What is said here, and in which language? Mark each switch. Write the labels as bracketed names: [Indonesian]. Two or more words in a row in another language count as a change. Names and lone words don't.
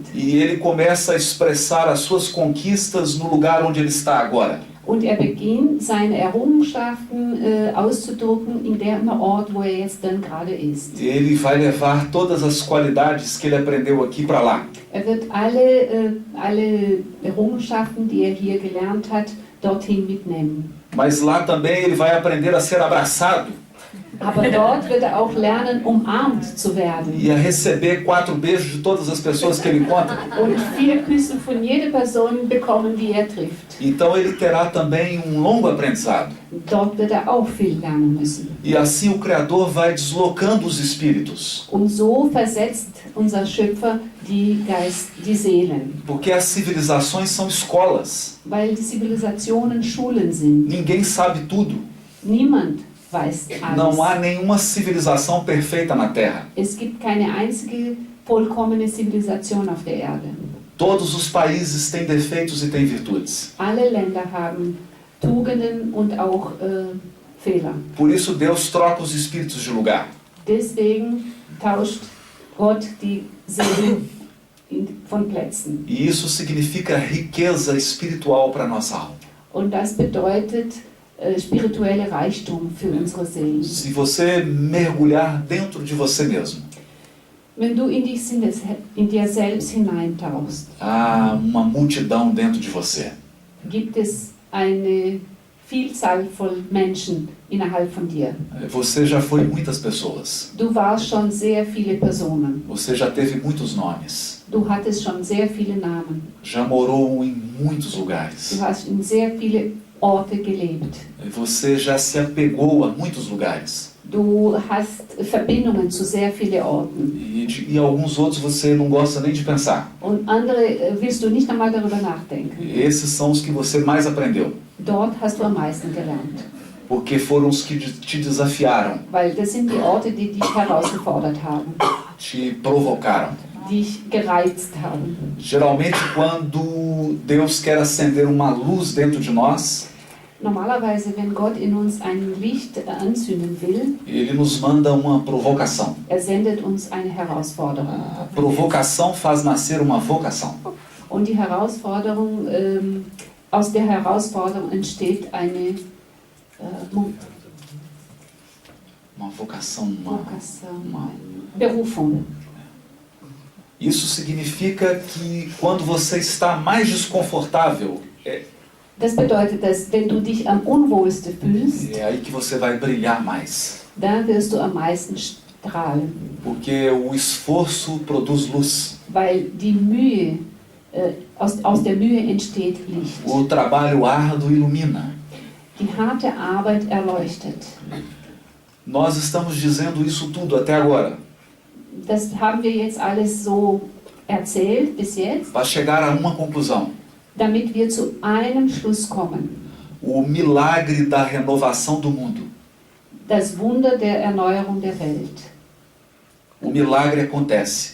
[Portuguese] E ele começa a expressar as suas conquistas no lugar onde ele está agora. [German] Und beginnt seine Errungenschaften auszudrucken in dem Ort, wo jetzt dann gerade ist. [Portuguese] Ele vai levar todas as qualidades que ele aprendeu aqui para lá. [German] Wird alle Errungenschaften, die hier gelernt hat, dorthin mitnehmen. [Portuguese] Mas lá também ele vai aprender a ser abraçado [German] Aber dort wird auch lernen, umarmt zu werden. [Portuguese] e a receber 4 beijos de todas as pessoas que ele encontra. [German] Und 4 Küsse von jeder Person bekommen, die trifft. [Portuguese] Então ele terá também um longo aprendizado. [German] Dort wird auch viel lernen müssen. [Portuguese] E assim o Criador vai deslocando os espíritos. [German] Und so versetzt unser Schöpfer die Seelen. [Portuguese] Porque as civilizações são escolas. [German] Weil die Zivilisationen Schulen sind. [Portuguese] Ninguém sabe tudo. [German] Niemand weiß alles. [Portuguese] Não há nenhuma civilização perfeita na Terra. [German] Es gibt keine einzige vollkommene Zivilisation auf der Erde. [Portuguese] Todos os países têm defeitos e têm virtudes. [German] Alle Länder haben Tugenden und auch Fehler. [Portuguese] Por isso Deus troca os espíritos de lugar. [German] Deswegen tauscht Gott die Seelen von Plätzen. [Portuguese] E isso significa riqueza espiritual para a nossa alma. [German] Und das bedeutet spirituelle Reichtum für unsere Seelen. [Portuguese] Se você mergulhar dentro de você mesmo, [German] Wenn du in dir selbst hineintauchst, [Portuguese] há uma multidão dentro de você. [German] gibt es eine Vielzahl von Menschen innerhalb von dir. [Portuguese] Você já foi muitas pessoas. [German] Du warst schon sehr viele Personen. [Portuguese] Você já teve muitos nomes. [German] Du hattest schon sehr viele Namen. [Portuguese] Já morou em muitos [German] Du [Portuguese] lugares. [German] hast in sehr viele Orte gelebt. [Portuguese] Você já se apegou a muitos lugares. [German] Du hast Verbindungen zu sehr vielen Orten. [Portuguese] E alguns outros você não gosta nem de pensar. [German] Und andere willst du nicht einmal darüber nachdenken. [Portuguese] Esses são os que você mais aprendeu. [German] Dort hast du am meisten gelernt. [Portuguese] Porque foram os que te desafiaram, [German] Weil das sind die Orte, die dich herausgefordert haben. [Portuguese] te provocaram. [German] Dich gereizt haben. [Portuguese] Geralmente, quando Deus quer acender uma luz dentro de nós, [German] Normalerweise, wenn Gott in uns ein Licht anzünden will, [Portuguese] Ele nos manda uma provocação. [German] sendet uns eine Herausforderung. [Portuguese] A provocação faz nascer uma vocação. [German] Und die Herausforderung, aus der Herausforderung entsteht eine [Portuguese] Uma vocação, uma... [German] Berufung. [Portuguese] Isso significa que quando você está mais desconfortável, [German] Das bedeutet, dass wenn du dich am unwohlsten fühlst, [Portuguese] é aí que você vai brilhar mais. [German] dann wirst du am meisten strahlen. [Portuguese] Porque o esforço produz luz. [German] Weil die Mühe, aus der Mühe entsteht Licht. [Portuguese] O trabalho árduo ilumina. [German] Die harte Arbeit erleuchtet. [Portuguese] Nós estamos dizendo isso tudo até agora. [German] Das haben wir jetzt alles so erzählt bis jetzt, [Portuguese] Para chegar a uma conclusão. [German] damit wir zu einem Schluss kommen. [Portuguese] O milagre da renovação do mundo. [German] Das Wunder der Erneuerung der Welt. [Portuguese] O milagre acontece